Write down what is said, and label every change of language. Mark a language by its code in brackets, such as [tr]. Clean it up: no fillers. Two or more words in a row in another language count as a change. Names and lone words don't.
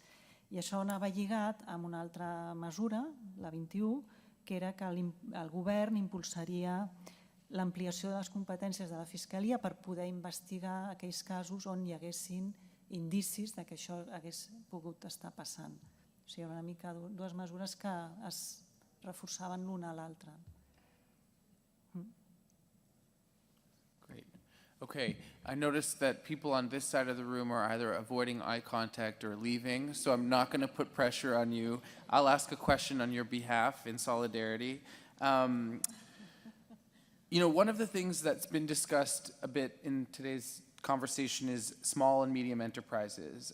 [ca] I això anava lligat amb una altra mesura, la 21, que era que el govern impulsaria l'ampliació de les competències de la Fiscalia per poder investigar aquells casos on hi haguessin indicis que això hagués pogut estar passant. O sigui, una mica dues mesures que es reforçaven l'una a l'altra. [en] Great. Okay, I noticed that people on this side of the room are either avoiding eye contact or leaving, so I'm not going to put pressure on you. I'll ask a question on your behalf in solidarity. One of the things that's been discussed a bit in today's conversation is small and medium enterprises.